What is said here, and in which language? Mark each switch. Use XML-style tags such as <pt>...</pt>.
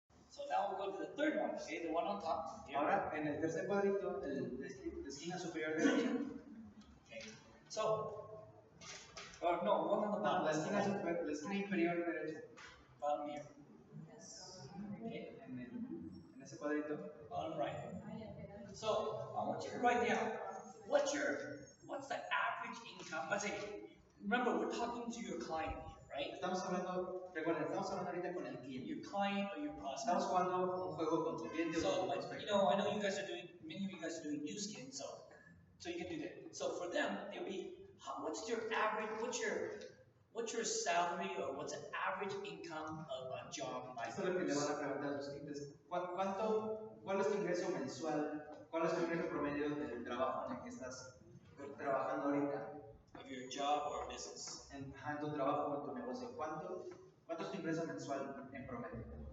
<en>So now we'll go to the third one, okay, the one on top. Here.</en> <es>Ahora, en el tercer cuadrito, de esquina superior derecha.</es> <en>Okay. So, no, one on the</en> <es>No,</es> <en>bottom.</en> <es>la esquina inferior derecha.</es> <en>Bottom here. Okay.</en> <es>En ese cuadrito.</es> <en>Bottom right. So I want you to write down what's the average income. Let's say, remember we're talking to your client here, right?</en> <es>Recuerden, estamos hablando ahorita con el cliente.</es> <en>Your client or your prospect.</en> <es>Estamos jugando un juego con tu cliente o</es> <en>So,</en> <es>con tu</es> <en>like,</en> <es>prospecto.</es> <en>I know you guys are doing, many of you guys are doing new skin, so you can do that. So for them, it'll be, what's your average, what's your salary or what's the average income of a job like</en> <es>Esto es lo que le van a preguntar a sus clientes. ¿Cuál es tu ingreso mensual? ¿Cuál es tu ingreso promedio del trabajo en el que estás trabajando ahorita?</es> <en>of your job or business?</en> <es>En tu trabajo o en tu negocio. ¿Cuánto es tu ingreso mensual en promedio?</es>